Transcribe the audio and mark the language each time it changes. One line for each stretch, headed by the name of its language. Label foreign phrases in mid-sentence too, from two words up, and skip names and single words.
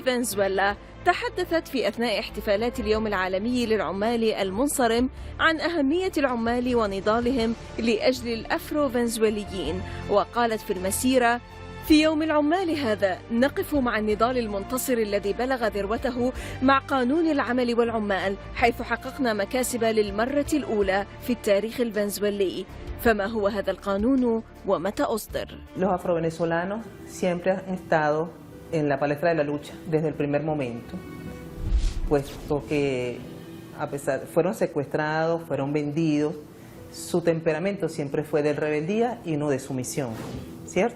Arabic: فنزويلا تحدثت في أثناء احتفالات اليوم العالمي للعمال المنصرم عن أهمية العمال ونضالهم لأجل الأفرو فنزويليين، وقالت في المسيرة: في يوم العمال هذا نقف مع النضال المنتصر الذي بلغ ذروته مع قانون العمل والعمال، حيث حققنا مكاسب للمرة الأولى في التاريخ الفنزويلي. فما هو هذا القانون ومتى أصدر؟
Spanish: Los afrovenezolanos siempre han estado en la palestra de la lucha desde el primer momento, puesto que a pesar fueron secuestrados, fueron vendidos, su temperamento siempre fue de rebeldía y no de sumisión, ¿cierto?